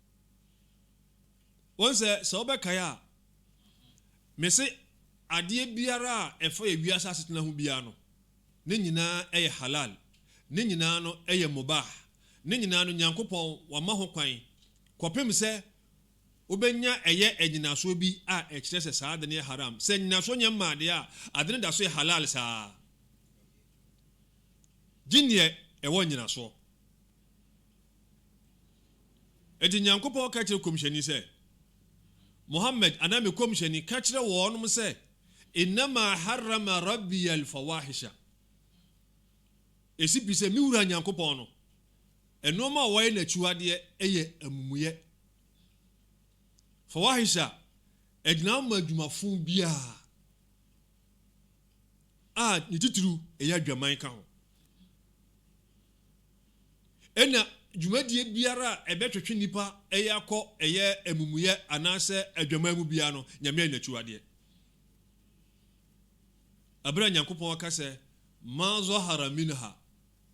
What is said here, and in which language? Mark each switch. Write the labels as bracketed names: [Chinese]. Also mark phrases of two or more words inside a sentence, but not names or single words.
[Akan] wɔn sɛ wɔbɛkae a mese adeɛ biara a ɛfa yɛ wiase asetena ho biara no ne nyinaa ɛyɛ halal ne nyinaa no ɛyɛ mubah ne nyinaa no Nyankopɔn wama ho kwan kɔpem sɛ obenya ɛyɛ anyinaso bi a ɛkyerɛ sɛ saa de ne haram sɛ anyinaso nyɛ maade a ade ne da so yɛ halal saa gyeneɛ ɛwɔ anyinaso ɛdi Nyankopɔn ka kyerɛ kɔmhyɛni sɛ Muhammad aname kɔmhyɛni ka kyerɛ wɔnom sɛ [Arabic] إنما حرم ربي الفواحش [Akan] esi bi sɛ mi wura Nyankopɔn no ɛnoma a wɔyɛ n'akyiwadeɛ ɛyɛ amumuyɛ fawahisha ɛgyina ma adwumafo biara a ne titiri ɛyɛ adwaman ka ho ɛna dwumadie biara a ɛbɛtwetwe nipa ɛyɛ akɔ ɛyɛ amumuyɛ anaasɛ adwaman mu biara no Nyame n'akyiwadeɛ abira Nyankopɔn aka sɛ [Arabic] ما ظهر منها